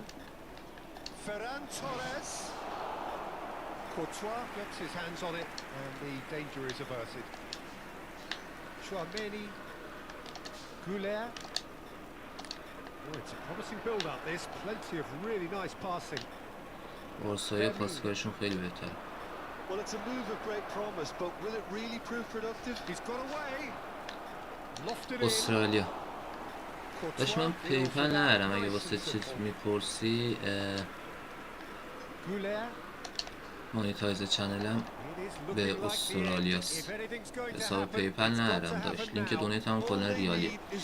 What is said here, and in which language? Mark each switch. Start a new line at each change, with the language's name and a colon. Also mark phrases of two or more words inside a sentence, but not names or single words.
English: Ferran Torres. Courtois gets his hands on it, and the danger is averted. Chouameni. Goulet. Oh, it's a promising build-up, this. Plenty of really nice passing.
Persian: بارسایی پاسکارشون خیلی بهتره.
English: Well, it's a move of great promise, but will it really prove productive? He's got away.
Persian: استرالیا داشت من پیپل ندارم اگه واسه چیز میپرسی مانیتایز چنلم به استرالیاست حساب پیپل ندارم داشت لینک دونیت هم کلا ریالیه